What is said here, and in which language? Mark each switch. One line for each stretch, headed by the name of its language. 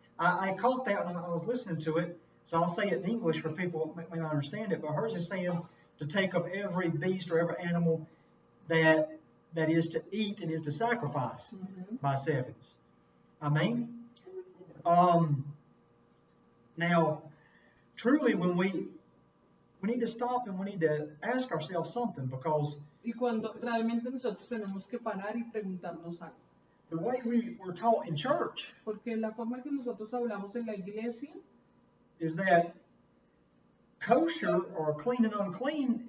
English: I caught that when I was listening to it, so I'll say it in English for people who may not understand it, but hers is saying to take of every beast or every animal that is to eat and is to sacrifice by sevens. Amen. Now, truly, when we need to stop and we need to ask ourselves something, because
Spanish: Y cuando realmente nosotros tenemos que parar y preguntarnos algo.
English: the way we were taught in church
Spanish: Porque la forma que nosotros hablamos en la iglesia
English: is that kosher or clean and unclean